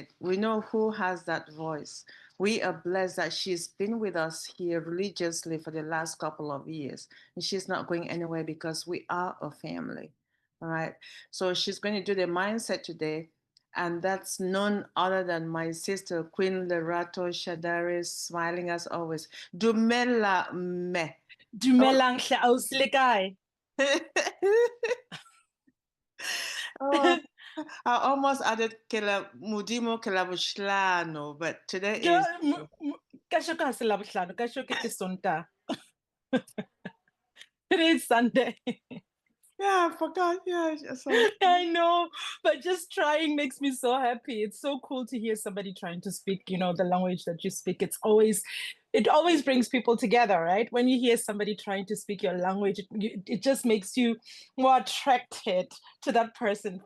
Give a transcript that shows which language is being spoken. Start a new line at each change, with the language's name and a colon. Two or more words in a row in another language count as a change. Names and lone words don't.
English: We know who has that voice. We are blessed that she's been with us here religiously for the last couple of years. And she's not going anywhere because we are a family. All right. So she's going to do the mindset today. And that's none other than my sister, Queen Lerato Shadare, smiling as always.
Southern Sotho: Dumela me. Dumelang hle ausi le kae?
English: Oh, I almost added
Southern Sotho: Mudimo Kelabushilano,
English: but today is.
Southern Sotho: Kashoko ha se Labohlano, kashoko ke Sontaha.
English: Today is Sunday. Yeah, I forgot. Yeah, so. I know, but just trying makes me so happy. It's so cool to hear somebody trying to speak, the language that you speak. It always brings people together, right? When you hear somebody trying to speak your language, it just makes you more attracted to that person.